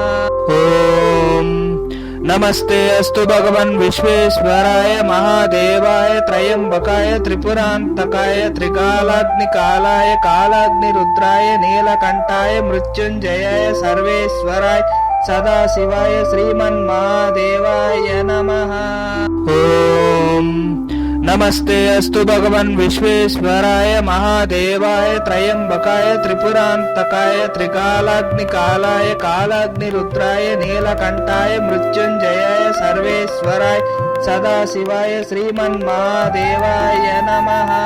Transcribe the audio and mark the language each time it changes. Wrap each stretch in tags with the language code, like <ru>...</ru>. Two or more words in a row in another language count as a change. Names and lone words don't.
<sa>ఓం నమస్తే అస్తు భగవన్ విశ్వేశ్వరాయ మహాదేవాయ త్రయంబకాయ త్రిపురాంతకాయ త్రికాలాగ్నికాలాయ కాలాగ్నిరుద్రాయ నీలకంఠాయ మృత్యుంజయాయ సర్వేశ్వరాయ సదాశివాయ శ్రీమన్మహాదేవాయ నమః. नमः। ॐ नमस्ते अस्तु भगवन् विश्वेश्वराय महादेवाय त्र्यम्बकाय त्रिपुरान्तकाय त्रिकालाग्निकालाय कालाग्निरुद्राय नीलकण्ठाय मृत्युञ्जयाय सर्वेश्वराय सदाशिवाय श्रीमन्महादेवाय नमः।</sa>